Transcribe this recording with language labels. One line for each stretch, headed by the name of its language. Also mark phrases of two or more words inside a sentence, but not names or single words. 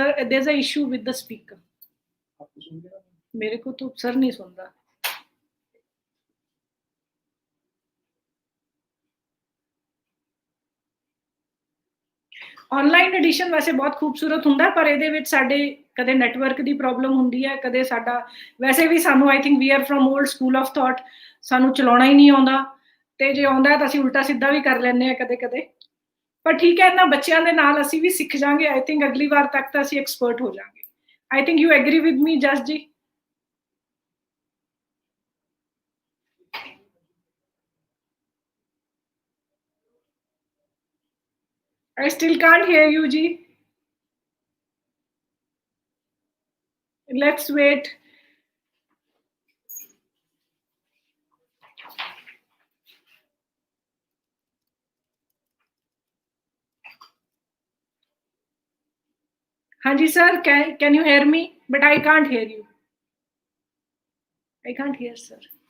English: There's a issue with the speaker.
Hindi: मेरे को तो सर नहीं सुन रहा। ऑनलाइन एडिशन वैसे बहुत खूबसूरत
Punjabi: ਹੁੰਦਾ, ਪਰ ਇਹਦੇ ਵਿੱਚ ਸਾਡੇ ਕਦੇ ਨੈਟਵਰਕ ਦੀ ਪ੍ਰੋਬਲਮ ਹੁੰਦੀ ਹੈ, ਕਦੇ ਸਾਡਾ ਵੈਸੇ ਵੀ ਸਾਨੂੰ
English: I think we are from old school of thought,
Punjabi: ਸਾਨੂੰ ਚਲਾਉਣਾ ਹੀ ਨਹੀਂ ਆਉਂਦਾ, ਤੇ ਜੇ ਆਉਂਦਾ ਤਾਂ ਅਸੀਂ ਉਲਟਾ ਸਿੱਧਾ ਵੀ ਕਰ ਲੈਂਦੇ ਹਾਂ ਕਦੇ ਕਦੇ। ਪਰ ਠੀਕ ਹੈ, ਇਹਨਾਂ ਬੱਚਿਆਂ ਦੇ ਨਾਲ ਅਸੀਂ ਵੀ ਸਿੱਖ ਜਾਾਂਗੇ।
English: I think
Punjabi: ਅਗਲੀ ਵਾਰ ਤੱਕ ਤਾਂ ਅਸੀਂ ਐਕਸਪਰਟ ਹੋ ਜਾਾਂਗੇ।
English: I think you agree with me Jas ji? I still can't hear you, ji. Let's wait. Hanji sir, can you hear me? But I can't hear you. I can't hear sir.